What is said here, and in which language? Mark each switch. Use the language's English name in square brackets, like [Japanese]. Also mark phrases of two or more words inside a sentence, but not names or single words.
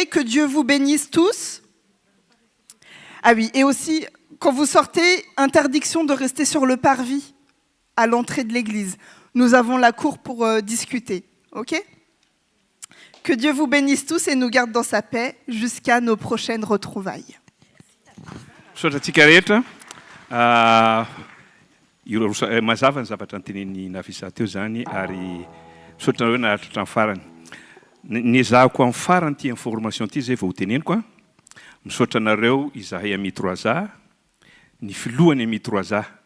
[French] Que Dieu vous bénisse tous. Ah oui, et aussi, quand vous sortez, interdiction de rester sur le parvis à l'entrée de l'église. Nous avons la cour pour discuter. OK ? Que Dieu vous bénisse tous et nous garde dans sa paix jusqu'à nos prochaines retrouvailles. [Malagasy] Mazava ny zavatra antenen'ny Nafisa teo zany ary misaotra nareo naharitra hatramin'ny farany. Niezahako amin'ny farany ty information ty zay vao hoteneniko a. Misaotra nareo izahay ami 3A, ny filohany ami 3A.